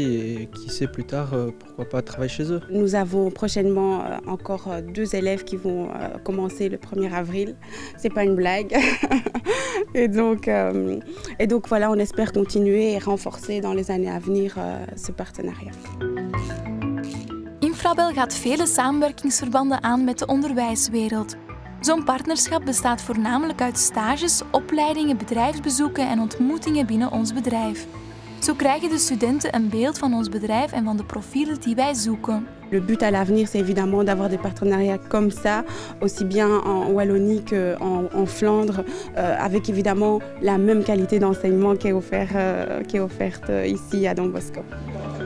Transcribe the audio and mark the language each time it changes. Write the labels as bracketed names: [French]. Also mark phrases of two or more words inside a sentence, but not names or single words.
[French] Et qui sait, plus tard, pourquoi pas travailler chez eux. Nous avons prochainement encore 2 élèves qui vont commencer le 1er avril. C'est pas une blague. et donc voilà, on espère continuer et renforcer dans les années à venir ce partenariat. [Dutch] Infrabel gaat vele samenwerkingsverbanden aan met de onderwijswereld. Zo'n partnerschap bestaat voornamelijk uit stages, opleidingen, bedrijfsbezoeken en ontmoetingen binnen ons bedrijf. Zo krijgen de studenten een beeld van ons bedrijf en van de profielen die wij zoeken. [French] Le but à l'avenir, c'est évidemment d'avoir des partenariats comme ça, aussi bien en Wallonie qu'en Flandre, avec évidemment la même qualité d'enseignement qui est offerte ici à Don Bosco.